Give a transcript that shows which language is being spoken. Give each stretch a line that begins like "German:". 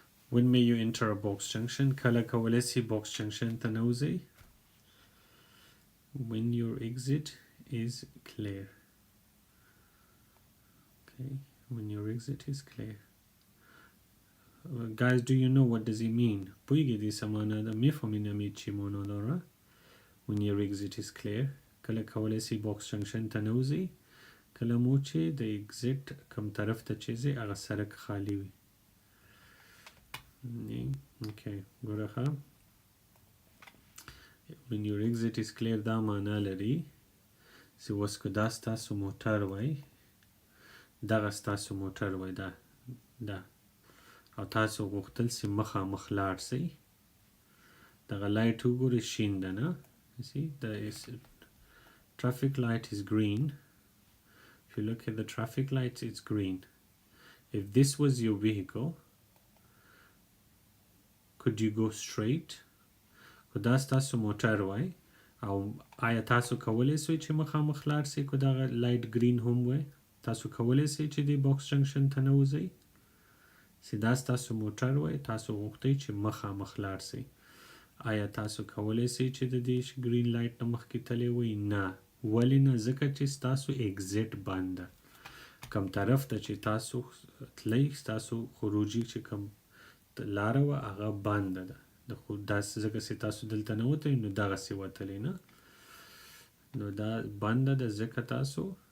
English: When may you enter a box junction?
Pashto: کله کولی سي box junction ته نوځئ
English: when your exit is clear. Okay, when your exit is clear. Guys, do you know what does it mean?
Pashto: پوهیږئ دې څه معنا ده
Persian: میفهمین امید چی معنا داره
English: when your exit is clear
Pashto: کله کولی سي box junction ته نوځئ کله مو چې د exit کوم طرف ته چې ځئ هغه سړک خالی وي Okay, ګوره
English: when your exit is clear
Pashto: دا معنا لري چې اوس که دا ستاسو موټر وای دغه ستاسو موټر وای دا او تاسو غوښتل چې مخامخ لاړ شئ دغه لایټ وګورئ شین ده نه
English: see the traffic light is green. If you look at the traffic lights it's green. If this was your vehicle could you go straight?
Pashto: که دا ستاسو موټر وای او آیا تاسو کولی سئ چې مخامخ لاړ سئ که دغه لایټ گرین هم وای تاسو کولی سئ چې د باکس جنکشن ته نوځئ چې دا ستاسو موټر وای تاسو غوښتئ چې مخامخ لاړ سئ آیا تاسو کولی سئ چې د دې گرین لایټ نه مخکې تللی وئ نه ولې نه ځکه چې ستاسو اگزیټ بند ده کوم طرف ته چې تاسو تلئ ستاسو خروجي چې کوم لاره وه هغه بنده ده داسې ځکه چې تاسو دلته نه وتئ نو دغسې وتلی نه نو دا بنده ده ځکه تاسو